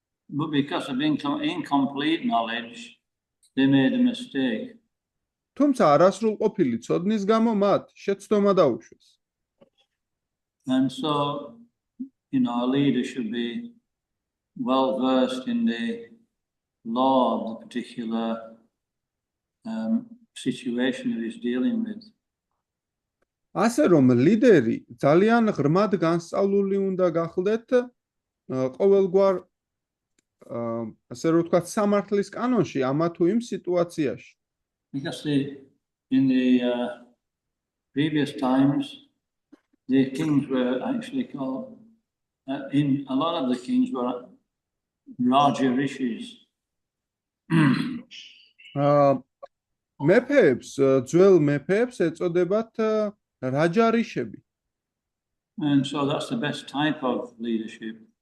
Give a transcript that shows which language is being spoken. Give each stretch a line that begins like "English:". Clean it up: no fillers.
English: But because of incomplete knowledge, they made a mistake.
Georgian: თუმცა არასრულყოფილი ცოდნის გამო მათ შეცდომა დაუშვეს.
English: And so, a leader should be well versed in the law of the particular situation that he's dealing with.
Georgian: ასე რომ ლიდერი ძალიან ღრმად განსწავლული უნდა გახდეთ ყოველგვარ ასე რომ ვთქვათ სამართლის კანონში ამა თუ იმ სიტუაციაში.
English: Because in the previous times, the kings were actually called, a lot of the kings were Raja Rishis.
Georgian: მეფეებს, ძველ მეფეებს ეწოდებათ რაჯარიშები.
English: And so that's the best type of leadership.